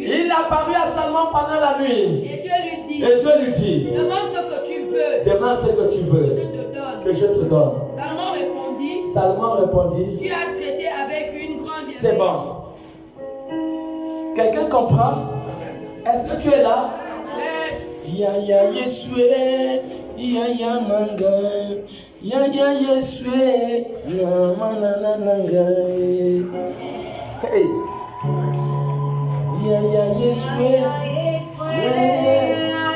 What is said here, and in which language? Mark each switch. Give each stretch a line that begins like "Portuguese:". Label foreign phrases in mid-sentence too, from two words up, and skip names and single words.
French: Il apparut à Salomon pendant la nuit. Et Dieu lui dit. Et Dieu lui dit. Demande ce que tu veux. Demande ce que tu veux. Que je te donne. Que je te donne. Salomon répondit. Salomon répondit. Tu as traité avec une grande bienveillance. C'est bon. Quelqu'un comprend? Est-ce que tu es là? Ya ya Yeshua, ya ya manga, ya ya Yeshua, na mana nanga. Hey. Ya ya Yeshua, hey.